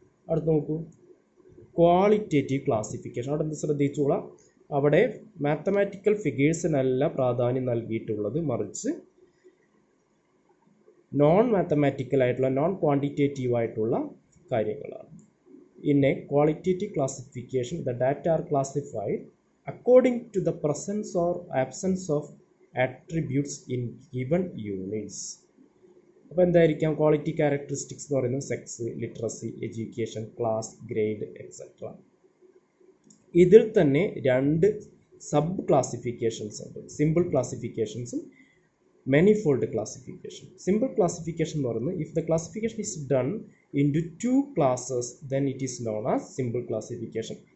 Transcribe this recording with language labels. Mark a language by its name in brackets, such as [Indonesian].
[Malayalam] അടുത്ത് നോക്കൂ, qualitative classification. അവിടെ എന്ത് ശ്രദ്ധിച്ചോളാം, അവിടെ മാത്തമാറ്റിക്കൽ ഫിഗേഴ്സിനല്ല പ്രാധാന്യം നൽകിയിട്ടുള്ളത്, മറിച്ച് നോൺ മാത്തമാറ്റിക്കൽ ആയിട്ടുള്ള നോൺ ക്വാണ്ടിറ്റേറ്റീവ് ആയിട്ടുള്ള കാര്യങ്ങളാണ്. [English] In a qualitative classification, the data are classified according to the presence or absence of attributes in given units. [Malayalam] അപ്പോൾ എന്തായിരിക്കാം ക്വാളിറ്റി ക്യാരക്ടറിസ്റ്റിക്സ് എന്ന് പറയുന്നത്? Sex, literacy, education, class, grade, etcetera. ഇതിൽ തന്നെ രണ്ട് സബ് ക്ലാസിഫിക്കേഷൻസ് ഉണ്ട്, simple ക്ലാസിഫിക്കേഷൻസും manifold classification. [English] Simple classification [Malayalam] എന്ന് പറയുന്നത് [English] if the classification is done into two classes then it is known as simple classification.